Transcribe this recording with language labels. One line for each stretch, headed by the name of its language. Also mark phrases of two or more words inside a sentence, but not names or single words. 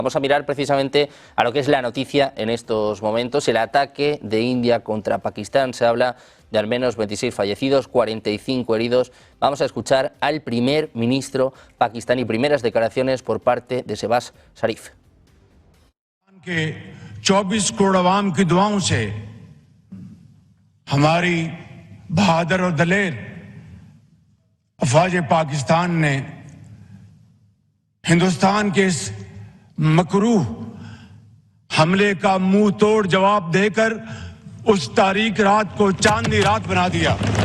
Spanish: Vamos a mirar precisamente a lo que es la noticia en estos momentos, el ataque de India contra Pakistán. Se habla de al menos 26 fallecidos, 45 heridos. Vamos a escuchar al primer ministro pakistaní, primeras declaraciones por parte de Shehbaz Sharif.
Urdu: کہ 24 کروڑ عوام کی دعاؤں سے ہماری بہادر اور دلیر افواج پاکستان نے ہندوستان کے اس مکروہ حملے کا منہ توڑ جواب دے کر اس تاریک رات کو چاندنی رات بنا دیا.